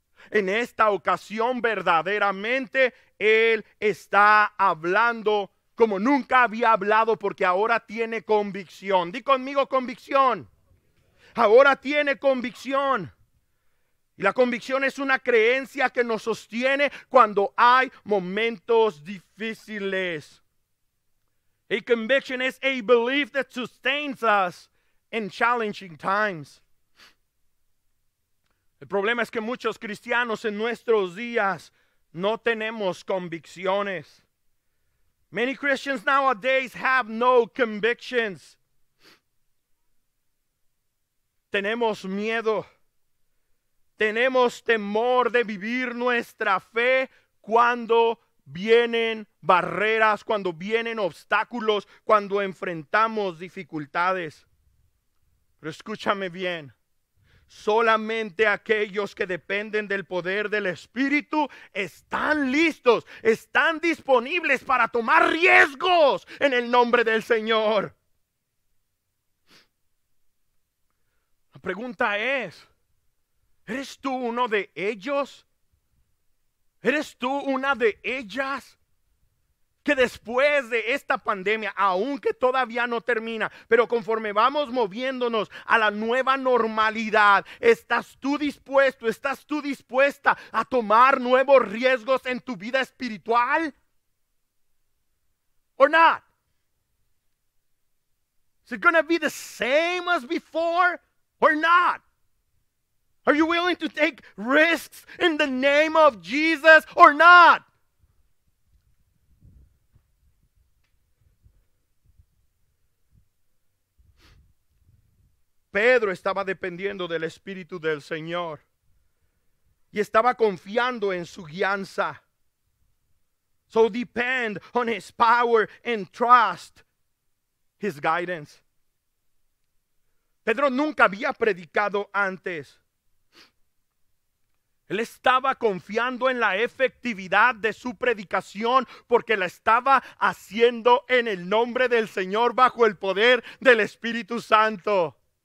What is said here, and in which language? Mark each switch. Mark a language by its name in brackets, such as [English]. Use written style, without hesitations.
[Spanish] En esta ocasión verdaderamente él está hablando como nunca había hablado, porque ahora tiene convicción. Di conmigo: convicción. Ahora tiene convicción. Y la convicción es una creencia que nos sostiene cuando hay momentos difíciles. [English] A conviction is a belief that sustains us in challenging times. [Spanish] El problema es que muchos cristianos en nuestros días no tenemos convicciones. [English] Many Christians nowadays have no convictions. [Spanish] Tenemos miedo. Tenemos temor de vivir nuestra fe cuando vienen barreras, cuando vienen obstáculos, cuando enfrentamos dificultades. Pero escúchame bien. Solamente aquellos que dependen del poder del Espíritu están listos, están disponibles para tomar riesgos en el nombre del Señor. La pregunta es, ¿eres tú uno de ellos? ¿Eres tú una de ellas? Que después de esta pandemia, aunque todavía no termina, pero conforme vamos moviéndonos a la nueva normalidad, ¿estás tú dispuesto, estás tú dispuesta a tomar nuevos riesgos en tu vida espiritual? [English] Or not? Is it going to be the same as before or not? Are you willing to take risks in the name of Jesus or not? [Spanish] Pedro estaba dependiendo del Espíritu del Señor y estaba confiando en su guianza. [English] So depend on His power and trust His guidance. [Spanish] Pedro nunca había predicado antes. Él estaba confiando en la efectividad de su predicación porque la estaba haciendo en el nombre del Señor bajo el poder del Espíritu Santo.